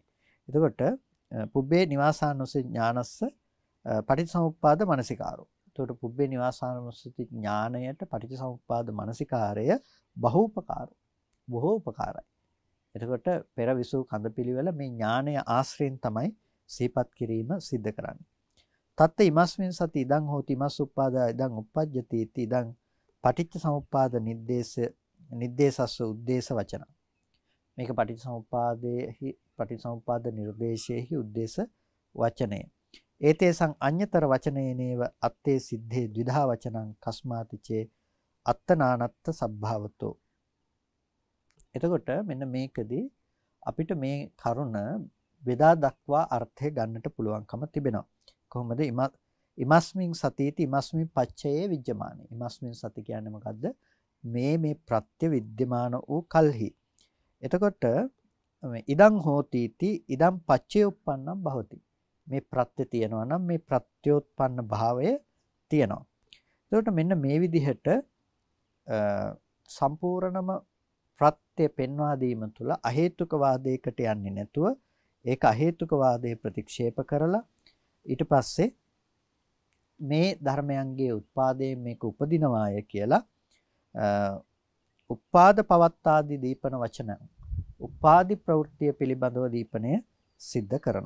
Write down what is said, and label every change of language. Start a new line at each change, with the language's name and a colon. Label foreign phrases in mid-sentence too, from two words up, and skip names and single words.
Pali: එතකොට පුබ්බේ නිවාසානුස්මෘති ඥානස්ස පටිච්චසමුප්පාද මානසිකාරෝ.
Sinhala: එතකොට පුබ්බේ නිවාසානුස්මෘති ඥානයට පටිච්චසමුප්පාද මානසිකාරය බොහෝ උපකාරයි. එතකොට පෙර විසූ කඳපිලිවල මේ ඥානය ආශ්‍රයෙන් තමයි සිහිපත් කිරීම සිද්ධ කරන්නේ.
Pali: තත්ත ඉමස්මින් සති ඉදං හෝති ඉමස් උප්පාදා ඉදං උප්පජ්ජති इति ඉදං පටිච්ච සමුප්පාද නිද්දේශස්ස උද්දේශ වචන.
Sinhala: මේක පටිච්ච සමුප්පාද නිර්දේශයේහි උද්දේශ වචනය.
Pali: ඒතේසං අඤ්‍යතර වචනේනේව අත්තේ සිද්ධේ ද්විධා වචනං කස්මාතිචේ අත්තනානත්ත සබ්භාවතෝ.
Sinhala: එතකොට මෙන්න මේකදී අපිට මේ කරුණ බෙදා දක්වා අර්ථය ගන්නට පුළුවන්කම තිබෙනවා. කොහොමද?
Pali: ඉමස්මින් සතිති ඉමස්මින් පච්චයේ විජ්ජමානයි. ඉමස්මින් සති
Sinhala: කියන්නේ මොකද්ද? මේ ප්‍රත්‍ය විද්‍යමාන වූ කල්හි.
Pali: එතකොට ඉදං හෝතිති ඉදං පච්චේ උප්පන්නම් භවති.
Sinhala: මේ ප්‍රත්‍ය තියෙනවා නම් මේ ප්‍රත්‍යෝත්පන්න භාවය තියෙනවා. එතකොට මෙන්න මේ විදිහට සම්පූර්ණම ප්‍රත්‍ය පෙන්වා දීම තුළ අහේතුක වාදයකට යන්නේ නැතුව ඒක අහේතුක වාදයේ ප්‍රතික්ෂේප කරලා ඊට පස්සේ මේ ධර්මයන්ගේ උත්පාදයෙන් මේක උපදිනවාය කියලා
Pali: උපාද පවත්තාදී දීපන වචන
Sinhala: උපාදි ප්‍රවෘත්තිය පිළිබඳව දීපනය සිද්ධ කරනවා.